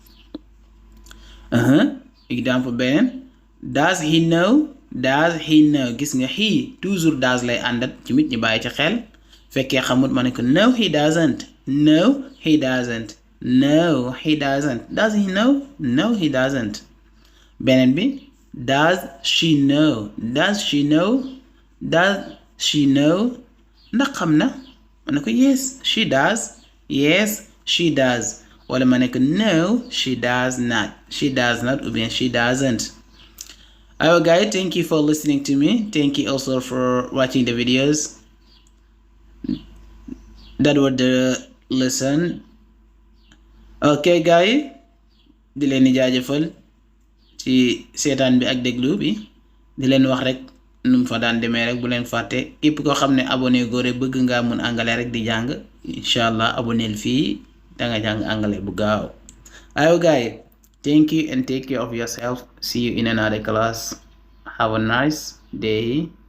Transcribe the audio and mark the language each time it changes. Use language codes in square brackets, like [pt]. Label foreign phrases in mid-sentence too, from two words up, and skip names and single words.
[wo] exemple beneen [en] does he know [wo] gis nga he toujours does lay àndat ci mit ñu bàyyi ci xel fekkee xamut ma ne ko [en] no he doesn't does he know no he doesn't [wo] beneen bi [en] does she know [wo] ndax xam na ma ne ko [en] yes she does [wo] wala ma ne ko [en] no she does not [fr] ou bien [en] she doesn't. Alright guys, thank you for listening to me. Thank you also for watching the videos. That was the lesson. Okay guys, [wo] di leen di jaajëfal ci seetaan bi ak déglu bi di leen wax rek nu mu fa daan demee rek bu leen fàtte képp koo xam ne abonné góore bëgg ngaa [fr] mun anglais [wo] rek di jàng incha allah abonneel fii da nga jàng anglais bu gaaw. [en] Ayo guys, thank you and take care of yourself. See you in another class. Have a nice day.